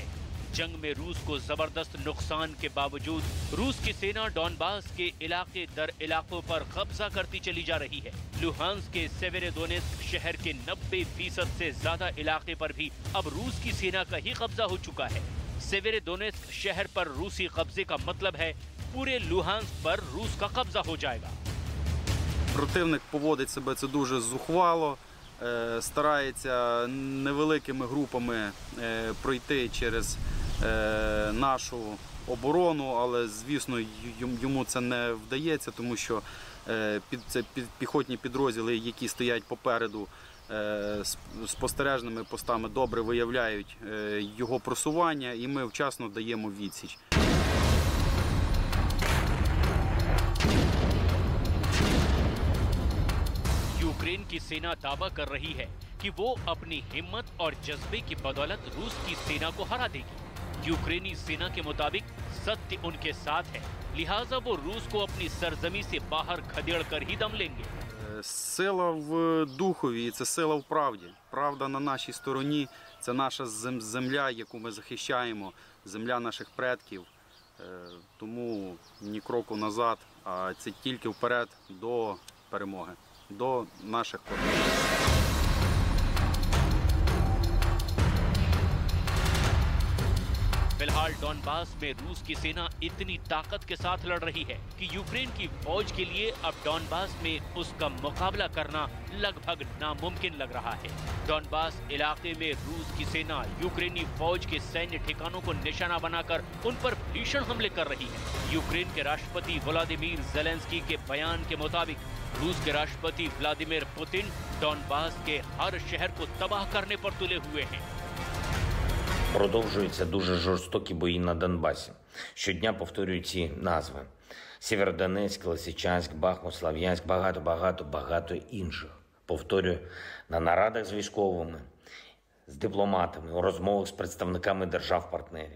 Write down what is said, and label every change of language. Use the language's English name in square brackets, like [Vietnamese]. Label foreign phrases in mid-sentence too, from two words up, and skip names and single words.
[Hindi] जंग में रूस को जबरदस्त नुकसान के बावजूद रूस की सेना डॉनबास के इलाके दर इलाकों पर कब्जा करती चली जा रही है। लुहांस्क के सेवेरोदोनेस्क शहर के 90% से ज्यादा इलाके पर भी अब रूस की सेना का ही कब्जा हो चुका है। सेवेरोदोनेस्क शहर पर रूसी कब्जे का मतलब है पूरे लुहांस्क पर रूस का कब्जा हो जाएगा। [Ukrainian] Противник поводить себе це дуже зухвало, старається невеликими групами пройти через нашу оборону, але, звісно, йому це не вдається, тому що піхотні підрозділи, які стоять попереду спостережними постами, добре виявляють його просування, і ми вчасно даємо відсіч. [Hindi] यूक्रेन की सेना दावा कर रही है कि वो अपनी हिम्मत और जज्बे की बदौलत रूस की सेना को हरा देगी। यूक्रेनी सेना के मुताबिक सत्य उनके साथ है, लिहाजा वो रूस को अपनी सरजमी से बाहर खदेड़ कर ही दम लेंगे। [Ukrainian] Сила в духові і це сила в правді. Правда на нашій стороні, це наша земля, яку ми захищаємо, земля наших предків. Тому ні кроку назад, а це тільки вперед до перемоги. До наших кордонів. [Hindi] फिलहाल डॉनबास में रूस की सेना इतनी ताकत के साथ लड़ रही है कि यूक्रेन की फौज के लिए अब डॉनबास में उसका मुकाबला करना लगभग नामुमकिन लग रहा है। डॉनबास इलाके में रूस की सेना यूक्रेनी फौज के सैन्य ठिकानों को निशाना बनाकर उन पर भीषण हमले कर रही है। यूक्रेन के राष्ट्रपति व्लादिमीर जेलेंस्की के बयान के मुताबिक रूस के राष्ट्रपति व्लादिमीर पुतिन डॉनबास के हर शहर को तबाह करने पर तुले हुए हैं। [Ukrainian] Продовжуються дуже жорстокі бої на Донбасі. Щодня повторюю ці назви. Сєвєродонецьк, Лисичанськ, Бахмут, Слов'янськ, багато інших. Повторюю на нарадах з військовими, з дипломатами, у розмовах з представниками держав-партнерів.